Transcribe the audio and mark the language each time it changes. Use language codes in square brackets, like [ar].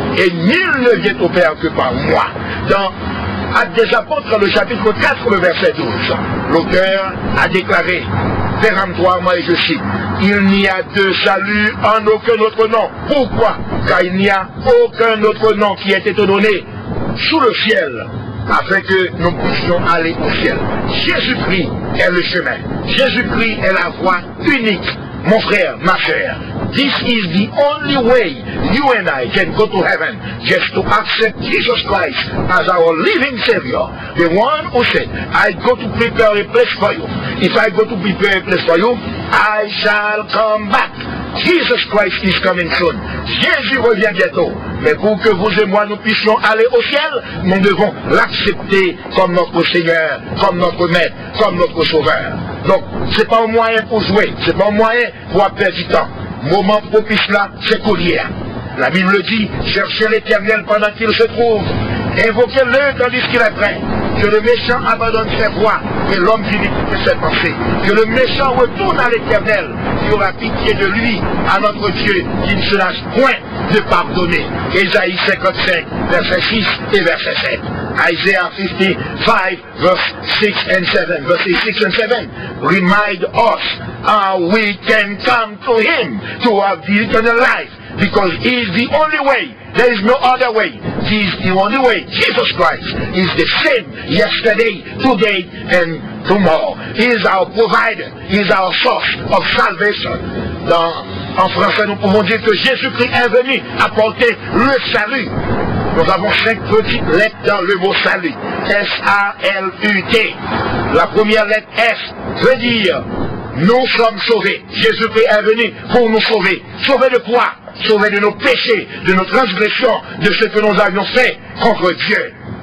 [fr] Et nul ne vient au Père que par moi. Dans Actes des Apôtres, le chapitre 4, le verset 12, l'auteur a déclaré péremptoirement, et je cite, il n'y a de salut en aucun autre nom. Pourquoi? Car il n'y a aucun autre nom qui ait été donné sous le ciel afin que nous puissions aller au ciel. Jésus-Christ est le chemin. Jésus-Christ est la voie unique. Mon frère, ma chère, [en] this is the only way you and I can go to heaven, just to accept Jesus Christ as our living Savior. The one who said, I go to prepare a place for you. If I go to prepare a place for you, I shall come back. Jesus Christ is coming soon. [fr] Jésus revient bientôt. Mais pour que vous et moi nous puissions aller au ciel, nous devons l'accepter comme notre Seigneur, comme notre Maître, comme notre Sauveur. Donc, c'est pas un moyen pour jouer, c'est pas un moyen pour perdre du temps. Moment propice là, c'est collier. La Bible le dit, cherchez l'Éternel pendant qu'il se trouve. Invoquez-le tandis qu'il est prêt. Que le méchant abandonne ses voies et l'homme d'iniquité ses pensées. Que le méchant retourne à l'Éternel, qui aura pitié de lui, à notre Dieu, qui ne se lâche point de pardonner. Ésaïe 55, verset 6 et verset 7. [en] Isaiah 55, verse 6 and 7. Verses 6 and 7 remind us how we can come to Him to have the eternal life. Because He is the only way. There is no other way. He is the only way. Jesus Christ is the same yesterday, today, and tomorrow. He is our provider. He is our source of salvation. [fr] En français, nous pouvons dire que Jésus-Christ est venu apporter le salut. Nous avons 5 petites lettres dans le mot salut. S-A-L-U-T. La première lettre S veut dire nous sommes sauvés. Jésus-Christ est venu pour nous sauver. Sauver de quoi? Sauver de nos péchés, de nos transgressions, de ce que nous avions fait contre Dieu.